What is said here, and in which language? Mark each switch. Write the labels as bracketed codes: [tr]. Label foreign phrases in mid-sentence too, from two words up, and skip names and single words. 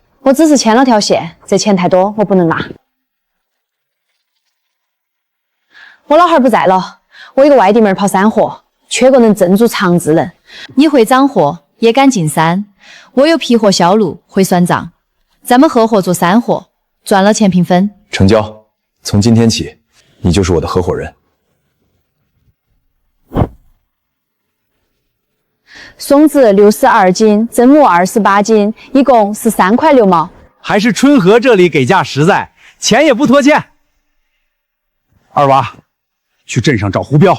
[zh] 我只是牽了條線，這錢太多，我不能拿。我老汉兒不在了，我一個外地妹兒跑山貨，缺個能镇住場之人。你會掌貨，也敢進山，我有批貨銷路，會算賬。咱們合夥做山貨，賺了錢平分。成交。從今天起，你就是我的合夥人。松子62斤，真木28斤，一共13塊6毛。还是春和這裡給價實在，錢也不拖欠。二娃，去鎮上找胡彪。